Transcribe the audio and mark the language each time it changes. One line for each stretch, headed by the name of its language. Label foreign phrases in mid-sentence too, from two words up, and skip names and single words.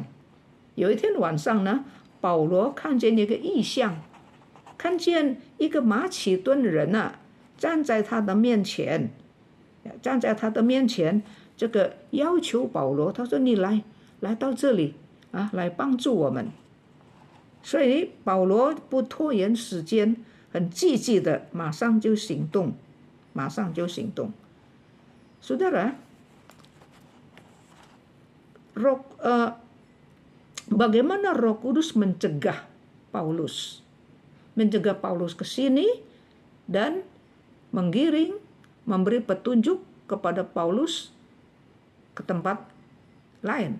Chinese: 有一天晚上呢，保罗看见一个异象，看见一个马其顿人站在他的面前，这个要求保罗，他说你来到这里来帮助我们。所以保罗不拖延时间，很积极的马上就行动。
Indonesian: Saudara, bagaimana Roh Kudus mencegah Paulus ke sini dan menggiring, memberi petunjuk kepada Paulus ke tempat lain.